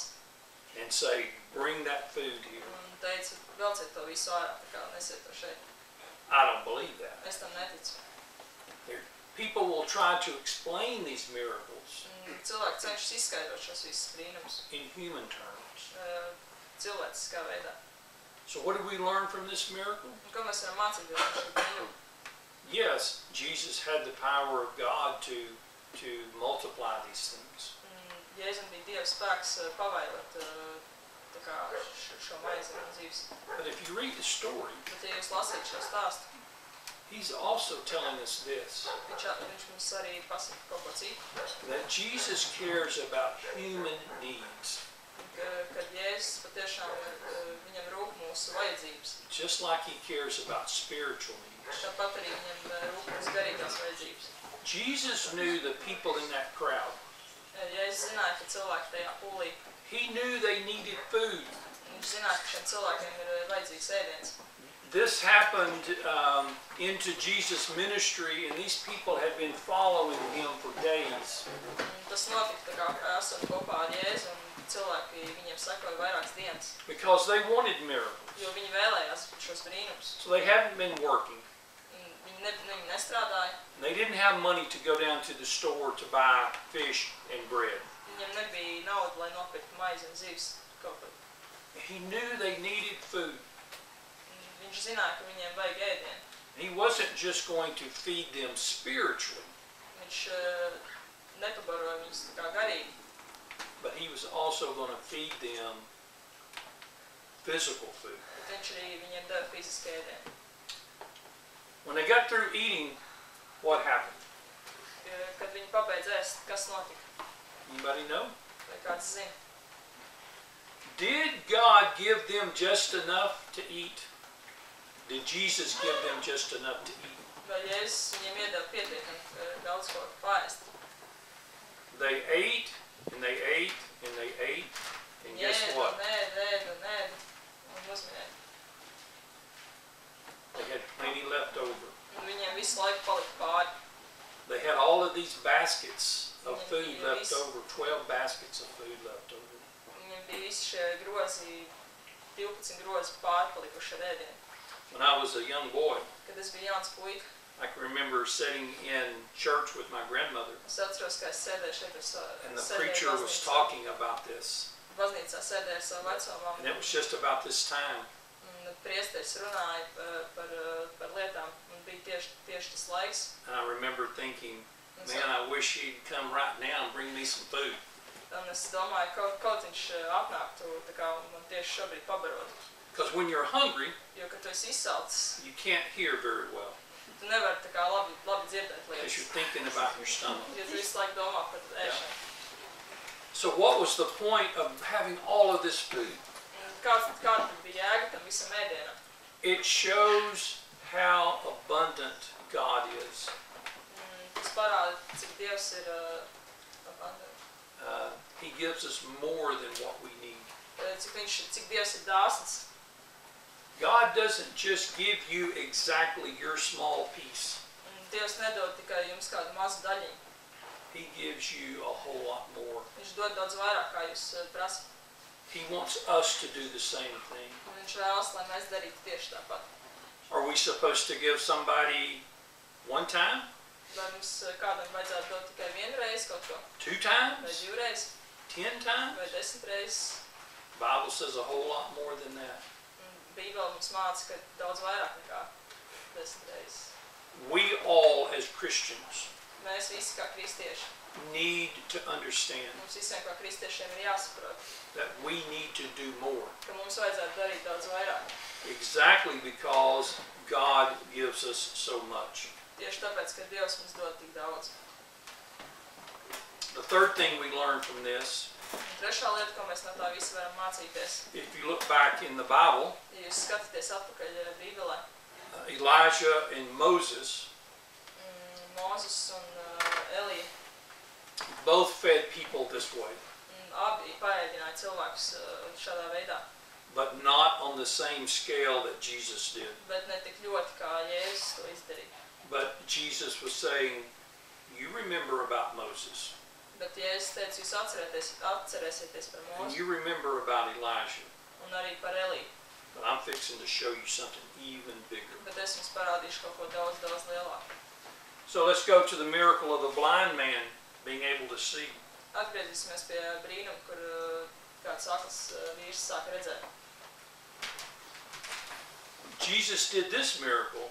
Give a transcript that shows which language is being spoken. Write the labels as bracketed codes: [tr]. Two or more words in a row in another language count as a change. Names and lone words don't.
[en] and say, bring that food here. [lv] un teica, velciet to visu ārā, tā kā nesiet to šeit. [en] I don't believe that. [lv] Es tam neticu. [en] People will try to explain these miracles [lv] Cilvēki cenšas izskaidrot šos visus brīnumus [en] in human terms. [lv] cilvēciskā veidā. [en] So what do we learn from this miracle? [lv] Un ko mēs varam mācīties no šī brīnuma? [en] Yes, Jesus had the power of God to multiply these things. [lv] Jēzum bija Dieva spēks pavairot tā kā šo maizi un zīves. [en] But if you read the story, [lv] Bet ja jūs lasīt šo stāstu, [en] He's also telling us this, [lv] viņš mums arī pasaka kaut ko citu. [en] that Jesus cares about human needs. [lv] Kad Jēzus patiešām viņam rūp mūsu vajadzības. [en] Just like He cares about spiritual needs. [lv] Tāpat arī viņam rūp mūsu garīgās vajadzības. [en] Jesus knew the people in that crowd. [lv] Jēzus zināja, ka cilvēki tajā pūlī, [en] He knew they needed food. [lv] viņš zināja, ka šiem cilvēkiem ir vajadzīgs ēdiens. [en] This happened into Jesus' ministry, and these people had been following Him for days. [lv] Tas notika tā kā esot kopā ar Jēzu, un cilvēki viņiem sekoja vairākas dienas, [en] Because they wanted miracles. [lv] jo viņi vēlējās šos brīnumus. [en] So they hadn't been working. [lv] Viņi nestrādāja, [en] They didn't have money to go down to the store to buy fish and bread. [lv] viņiem nebija nauda, lai nopirktu maizi un zivis kaut kur. [en] He knew they needed food. [lv] Viņš zināja, ka viņiem vajag ēdienu. [en] He wasn't just going to feed them spiritually, [lv] Viņš nepabaroja viņus tā kā garīgi, [en] but He was also going to feed them physical food. [lv] bet viņš arī viņiem deva fizisku ēdienu. [en] When they got through eating, what happened? [lv] Kad viņi pabeidz ēst, kas notika? [en] Anybody know? [lv] Vai kāds zina? [en] Did God give them just enough to eat? Did Jesus give them just enough to eat? [lv] Vai Jēzus viņiem iedeva pietiekami daudz ko paēst? [en] They ate, and they ate, and they ate, and guess what? [lv] Un uzminēja. [en] They had plenty left over. [lv] visu laiku palika pāri. [en] They had all of these baskets of [lv] Viņiem [en] food [lv] bija [en] left [lv] visi- [en] over, 12 baskets of food left over. [lv] Viņiem bija visi šie grozi, 12 grozi pārpalikuši ar ēdienu. [en] When I was a young boy, [lv] Kad es biju jauns puika, [en] I can remember sitting in church with my grandmother, [lv] es atceros, ka es sēdēju šeit ar savu, [en] and the preacher was talking about this. [lv] baznīcā sēdēju ar savu vecāmām. [en] And it was just about this time. [lv] Un priesteris runāja par lietām, un bija tieši tas laiks. [en] And I remember thinking, [lv] Un [en] man, I wish he'd come right now and bring me some food. [lv] Un es domāju, kaut viņš atnāktu tā kā man tieši šobrīd pabarot. [en] Because when you're hungry, [lv] Jo, kad tu esi izsalcis, [en] you can't hear very well. [lv] tu nevari tā kā labi dzirdēt [en] Because [lv] lietas. [en] you're thinking about your stomach. [lv] Jo tu visu laiku domā par ēšanu. [en] So what was the point of having all of this food? [lv] Un kāda tad bija jēga tam visam ēdienam? [en] It shows how abundant God is. [lv] Tas parāda, cik Dievs ir abundant. [en] He gives us more than what we need. [lv] Cik Dievs ir dāsns. [en] God doesn't just give you exactly your small piece. [lv] Dievs nedod tikai jums kādu mazu daļiņu. [en] He gives you a whole lot more. [lv] Viņš dod daudz vairāk, kā jūs prasat. [en] He wants us to do the same thing. [lv] Un viņš vēlas, lai mēs darītu tieši tāpat. [en] Are we supposed to give somebody one time? [lv] Vai mums kādam vajadzētu dot tikai vienu reizi kaut ko? [en] 2 [lv] Vai [en] times? [lv] 2 reizes? [en] 10 times? [lv] Vai 10 reizes? [en] The Bible says a whole lot more than that. [lv] Bībele mums māca, ka daudz vairāk nekā 10 reizes. [en] We all, as Christians, [lv] Mēs visi kā kristieši, [en] need to understand [lv] mums visiem kā kristiešiem ir jāsaprot, [en] that we need to do more. [lv] ka mums vajadzētu darīt daudz vairāk. [en] Exactly because God gives us so much. [lv] Tieši tāpēc, ka Dievs mums dod tik daudz. [en] The third thing we learn from this, [lv] Un trešā lieta, ko mēs no tā visa varam mācīties, [en] if you look back in the Bible, [lv] ja jūs skatāties atpakaļ Bībelē, [en] Elijah and Moses [lv] Mūzes un Elija [en] both fed people this way, [lv] abi paēdināja cilvēkus šādā veidā, [en] but not on the same scale that Jesus did. [lv] bet ne tik ļoti, kā Jēzus to izdarīja. [en] But Jesus was saying, you remember about Moses, [lv] Bet Jēzus teica, jūs atcerēsieties par [en] and [lv] Mūzu [en] you remember about Elijah, [lv] un arī par Eliju, [en] but I'm fixing to show you something even bigger. [lv] bet es jums parādīšu kaut ko daudz, daudz lielāku. [en] So let's go to the miracle of the blind man being able to see. [lv] Atgriezīsimies pie brīnuma, kur kāds akls vīrs sāka redzēt. [en] Jesus did this miracle